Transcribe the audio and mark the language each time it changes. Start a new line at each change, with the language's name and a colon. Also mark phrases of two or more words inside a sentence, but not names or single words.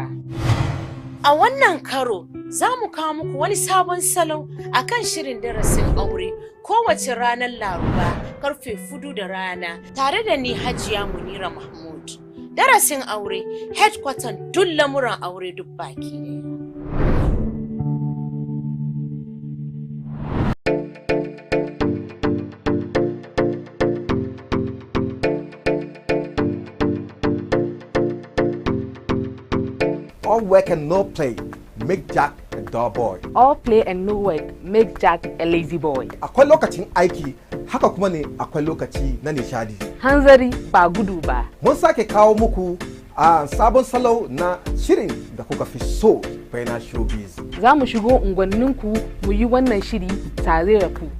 Hausa: A wannan karo za mu kawo muku wani sabon salo akan shirin darasin aure kowace ranar Laraba karfe 4 da rana tare da ni Hajiya Munira Mahmud. Darasin aure headquarter duk lamuran aure duk baki daya.
English: All work and no play make Jack a dull boy. All play and no work make Jack a lazy boy.
Hausa: Akwai lokacin aiki, haka kuma ne akwai lokaci na nishadi. Hanzari ba gudu ba. Mun sake kawo muku a sabon salo na shirin da kuka fi so baina showbiz. Za mu shigo unguwanninku mu yi wannan shiri tare da ku.